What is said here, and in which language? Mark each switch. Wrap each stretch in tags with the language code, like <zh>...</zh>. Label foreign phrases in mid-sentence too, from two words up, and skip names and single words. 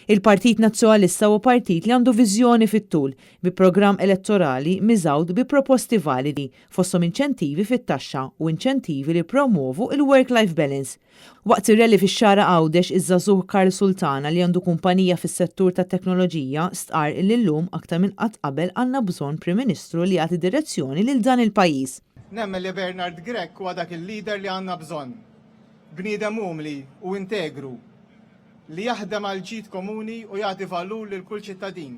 <mt>Il-Partit Nazzjonalista huwa partit li għandu viżjoni fit-tul bi programm elettorali miżawd bi proposti validi fosthom inċentivi fit-taxxa u inċentivi li promovu il-</mt> <en>work-life balance.</en> <mt>Waqt ir-rally fix-xara Għawdex iż-żagħżugħ Karl Sultana li għandu kumpanija fis-settur tat-teknoloġija stqar li llum aktar minn qatt qabel għandna bżonn Prim Ministru li jagħti direzzjoni lil dan il-pajjiż. Nemmen li Bernard Grek huwa dak il-lider li għandna bżonn. Bniedem umli u integru li jaħdem għal ġid komuni u jagħti valur lil kull ċittadin.</mt>